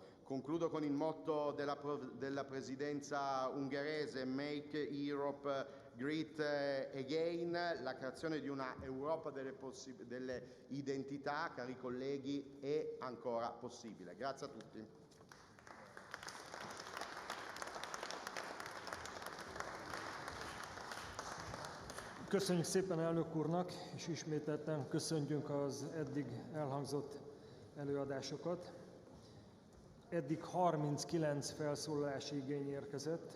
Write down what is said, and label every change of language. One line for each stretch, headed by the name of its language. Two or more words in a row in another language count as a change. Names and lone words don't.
Italian: Concludo con il motto della presidenza ungherese:
English: Make Europe Great Again.
Italian: La creazione di una Europa delle identità, cari colleghi, è ancora possibile. Grazie a tutti.
Hungarian: Köszönjük szépen elnök úrnak, és ismételten köszönjük az eddig elhangzott előadásokat. Eddig 39 felszólalási igény érkezett.